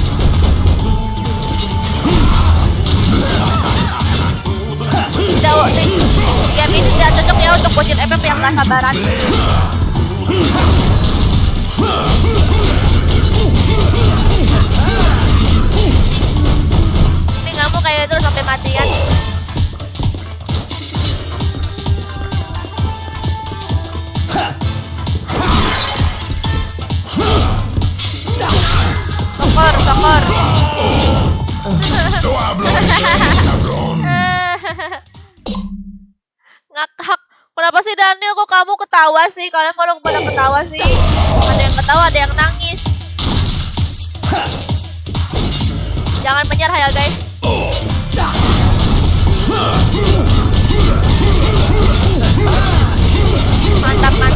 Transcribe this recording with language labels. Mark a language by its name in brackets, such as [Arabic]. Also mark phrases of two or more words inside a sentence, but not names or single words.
[Indonesian] Game ini tidak cocok ya untuk bocil FF yang nggak sabaran. Ini kamu kayak terus sampai matian. Sokor. [Spanish] No hablo inglés, cabrón. [Indonesian] Ngakak. Kenapa sih Daniel kok kamu ketawa sih? Kalian kalau pada ketawa sih? Ada yang ketawa, ada yang nangis. Jangan menyerah ya guys. Mantap.